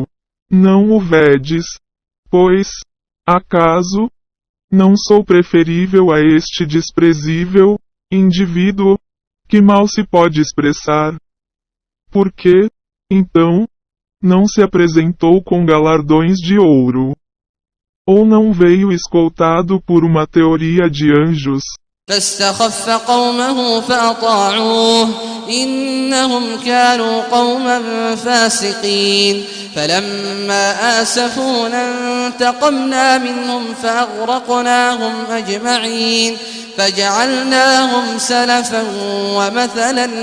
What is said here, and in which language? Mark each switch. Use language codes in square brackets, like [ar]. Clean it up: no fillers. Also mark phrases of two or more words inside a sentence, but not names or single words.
[pt] Não o vedes, pois, acaso, não sou preferível a este desprezível indivíduo, que mal se pode expressar? Por que, então, não se apresentou com galardões de ouro? Ou não veio escoltado por uma teoria de anjos? [ar] فاستخف قومه فأطاعوه إنهم كانوا قوما فاسقين فلما آسفونا انتقمنا منهم فأغرقناهم أجمعين فجعلناهم سلفا ومثلا